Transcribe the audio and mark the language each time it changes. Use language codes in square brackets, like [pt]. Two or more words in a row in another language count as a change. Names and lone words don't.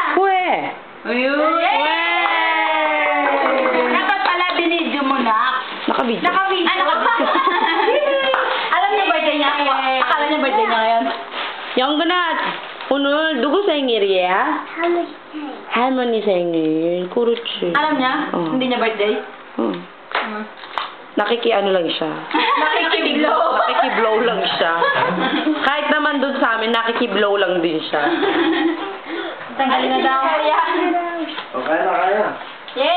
[tl] Pwe. Ayun. Dapat pala binidyo mo na. Nakabidyo. Nakabidyo. Alam niya birthday niya? Akala niya birthday niya ngayon? Yung guna. [ko] 오늘 누구 생일이야? 할머니 생일. 그렇지. [tl] Alam niya? Hindi niya birthday? Nakikiano lang siya. Nakikiblow. Nakikiblow lang siya. Kahit naman dun sa amin, nakikiblow lang din siya. Tanggalin na daw. O, kaya na, kaya. Yay!